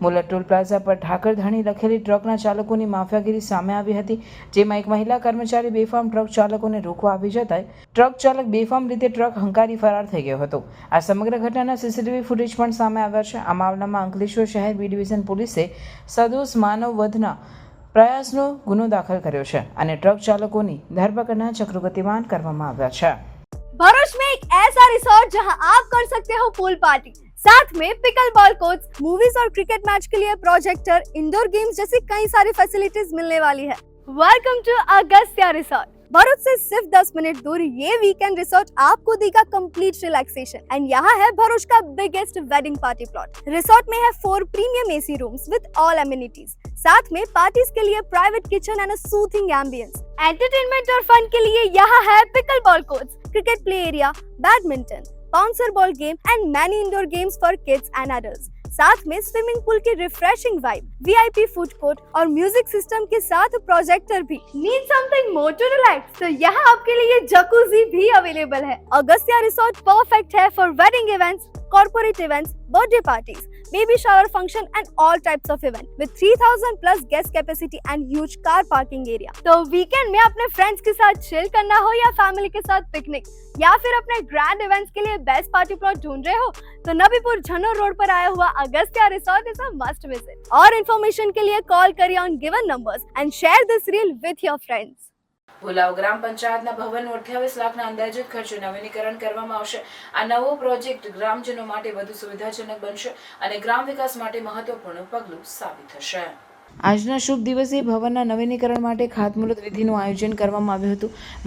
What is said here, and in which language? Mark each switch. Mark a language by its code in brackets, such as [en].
[gu] Muller toll plaza પર ઠાકરધાણી લખેલી ટ્રકના ચાલકોની માફિયાગીરી સામે આવી હતી, જેમાં એક મહિલા કર્મચારી બેફામ ટ્રક ચાલકોને રોકવા આવી જતા ટ્રક ચાલક બેફામ રીતે ટ્રક હંકારી ફરાર થઈ ગયો હતો। આ સમગ્ર ઘટનાના સીસીટીવી ફૂટેજ પણ સામે આવ્યા છે। આ મામલામાં અંકલેશ્વર શહેર બી ડિવિઝન પોલીસે સદોષ માનવ વધના પ્રયાસનો ગુનો દાખલ કર્યો છે અને ટ્રક ચાલકોની ધરપકડના ચક્રો ગતિમાન કરવામાં આવ્યા છે। [hi] भरूच में एक ऐसा रिसोर्ट जहां आप कर सकते हो पूल पार्टी, साथ में पिकल बॉल कोर्ट्स, मूवीज और क्रिकेट मैच के लिए प्रोजेक्टर, इंडोर गेम्स जैसी कई सारी फैसिलिटीज मिलने वाली है। Welcome to Agastya resort. Bharuch से सिर्फ 10 मिनट दूर ये वीकेंड रिसोर्ट आपको देगा [en] complete relaxation [hi] एंड यहाँ है भरूच का biggest wedding party plot. Resort में है 4 premium AC rooms with all amenities, साथ में पार्टीज के लिए private kitchen and a soothing ambience. Entertainment और फन के लिए यहाँ है pickle ball courts, cricket play area, badminton, bouncer ball game and many indoor games for kids and adults. साथ में स्विमिंग पूल की refreshing vibe, VIP food court और music system के साथ प्रोजेक्टर भी। [en] Need something more to relax? [hi] तो यहाँ आपके लिए जकूजी भी अवेलेबल है। [en] Agastya resort perfect है for wedding events, corporate events, birthday parties, baby shower function and all types of event with 3000 plus guest capacity and huge car parking area। [hi] तो weekend में अपने फ्रेंड्स के साथ चिल करना हो या फैमिली के साथ पिकनिक या फिर अपने ग्रैंड इवेंट्स के लिए बेस्ट पार्टी प्लॉट ढूंढ रहे हो तो नबीपुर झन्नूर रोड पर आया हुआ Agastya resort is a must visit. और इन्फॉर्मेशन के लिए कॉल करिए on given numbers [en] And share this reel with your friends. [gu] ભુલાવ ગ્રામ પંચાયતના ભવનનું 28 લાખના અંદાજિત ખર્ચે નવીનીકરણ કરવામાં આવશે। આ નવો પ્રોજેક્ટ ગ્રામજનો માટે વધુ સુવિધાજનક બનશે અને ગ્રામ વિકાસ માટે મહત્વપૂર્ણ પગલું સાબિત થશે। આજના શુભ દિવસે ભવનના નવીનીકરણ માટે ખાતમુહૂર્ત વિધિનું આયોજન કરવામાં આવ્યું હતું।